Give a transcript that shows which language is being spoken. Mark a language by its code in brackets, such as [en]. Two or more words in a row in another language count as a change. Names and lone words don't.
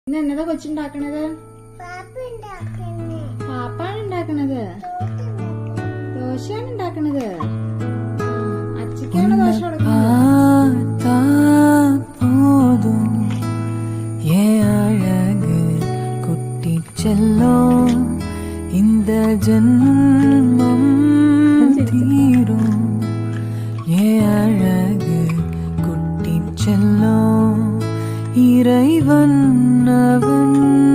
[ml] ഇന്ന് എന്നതാ കൊച്ചുണ്ടാക്കണത്? പാപ്പാണ് ഉണ്ടാക്കണത്. ദോശയാണ് ഉണ്ടാക്കണത്. അച്ഛക്കാണ് ദോശ കൊടുക്കുന്നത്. [ta] போதும் அழகு குட்டி செல்லும் இந்த ஜென்மம் தீரும் அழகு குட்டி செல்லும் இறைவன் அவன்